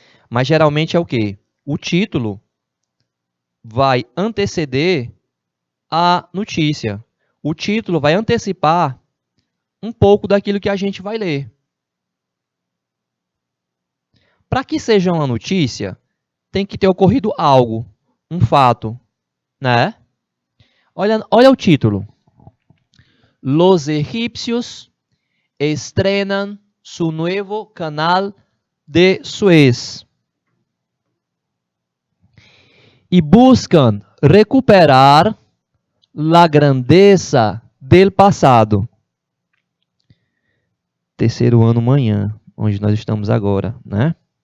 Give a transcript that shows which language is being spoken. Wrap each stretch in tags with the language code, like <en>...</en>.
<pt>Mas geralmente é o quê? O título vai anteceder a notícia. O título vai antecipar um pouco daquilo que a gente vai ler. Para que seja uma notícia, tem que ter ocorrido algo, um fato, né? Olha o título.</pt> <es>Los egipcios estrenan su nuevo canal de Suez y buscan recuperar la grandeza del passado.</es> <pt>Terceiro ano manhã, onde nós estamos agora, né?</pt>